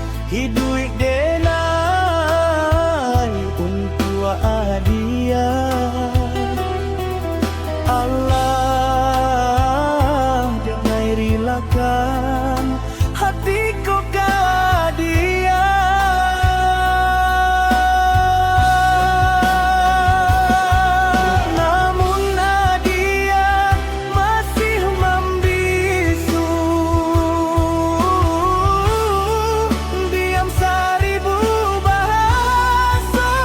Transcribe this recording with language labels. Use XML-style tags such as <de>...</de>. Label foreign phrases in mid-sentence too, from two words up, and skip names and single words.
<min>Hidup denai untuk adia Allah denai rilakan hatiku ke dia.</min> <id>Namun dia masih membisu, diam seribu bahasa.</id>